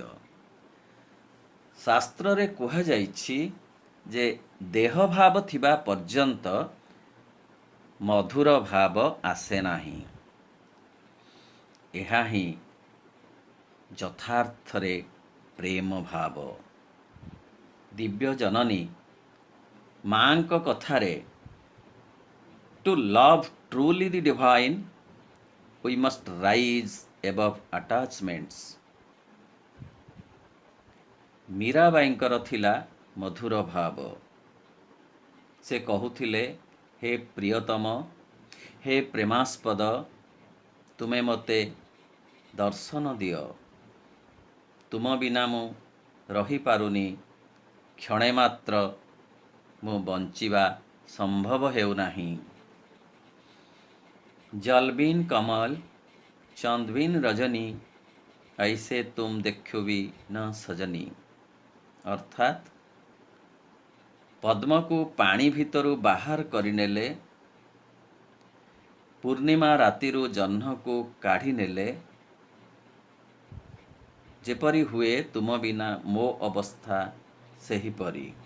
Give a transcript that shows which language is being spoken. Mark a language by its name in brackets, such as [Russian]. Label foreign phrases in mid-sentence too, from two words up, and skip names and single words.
[Odia] ଶାସ୍ତ୍ରରେ କୁହାଯାଇଛି ଯେ ଦେହ ଭାବ ଥିବା ପର୍ଯ୍ୟନ୍ତ ମଧୁର ଭାବ ଆସେ ନାହିଁ। ଏହା ହିଁ ଯଥାର୍ଥରେ ପ୍ରେମ ଭାବ। ଦିବ୍ୟ ଜନନୀ ମାଙ୍କ କଥାରେ [English] to love truly the divine we must rise above attachments। [Odia] ମୀରାବାଈଙ୍କର ଥିଲା ମଧୁର ଭାବ। ସେ କହୁଥିଲେ, ହେ ପ୍ରିୟତମ, ହେ ପ୍ରେମାସ୍ପଦ, ତୁମେ ମୋତେ ଦର୍ଶନ ଦିଅ। ତୁମ ବିନା ମୁଁ ରହିପାରୁନି। କ୍ଷଣେ ମାତ୍ର ମୁଁ ବଞ୍ଚିବା ସମ୍ଭବ ହେଉନାହିଁ। [Hindi] जलबिन कमल चंदबिन रजनी ऐसे तुम देखो भी न ସଜନୀ। [Odia] ଅର୍ଥାତ୍ ପଦ୍ମକୁ ପାଣି ଭିତରୁ ବାହାର କରିନେଲେ, ପୂର୍ଣ୍ଣିମା ରାତିରୁ ଜହ୍ନକୁ କାଢ଼ି ନେଲେ ଯେପରି ହୁଏ, ତୁମ ବିନା ମୋ ଅବସ୍ଥା ସେହିପରି।